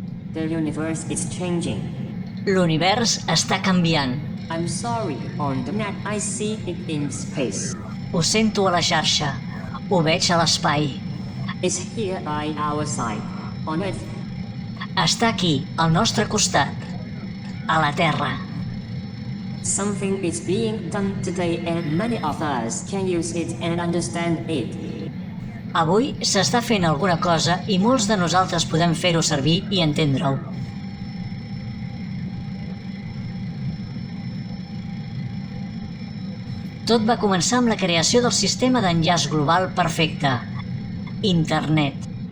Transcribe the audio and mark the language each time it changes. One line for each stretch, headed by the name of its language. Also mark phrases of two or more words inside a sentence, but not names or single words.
English: The universe is changing.
Catalan: L'univers està canviant.
English: I'm sorry, on the net I see it in space.
Catalan: Ho sento a la xarxa. Ho veig a l'espai.
English: It's here by our side, on Earth.
Catalan: Està aquí, al nostre costat. A la Terra.
English: Something is being done today and many of us can use it and understand it.
Catalan: Avui s'està fent alguna cosa i molts de nosaltres podem fer-ho servir i entendre-ho. Tot va començar amb la creació del sistema d'enllaç global perfecte, Internet.